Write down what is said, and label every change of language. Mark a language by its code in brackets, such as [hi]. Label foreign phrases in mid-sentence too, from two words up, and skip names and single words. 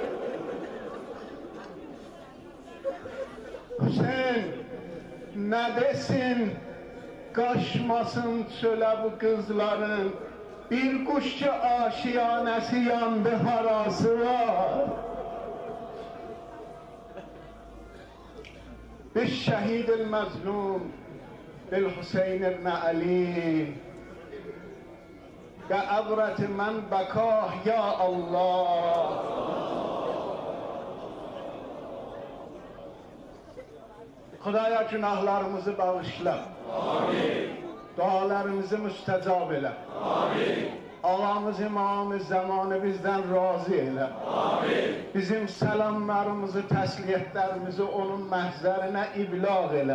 [az] Hüseyin, nə desin, qaşmasın çölə bu qızların, bir quş ki aşiyanəsi yandı harası var. [ar] بالشهيد المظلوم بالحسين بن علي بعبرة من بکاه یا الله. [az] خدایا günahlarımızı bağışla. Amin. Dualarımızı müstecab elə. Amin. Ağamız imamı zamanı bizden razı elə. Amin. Bizim selamlarımızı, təsliyyətlərimizi onun məhzərinə iblağ elə.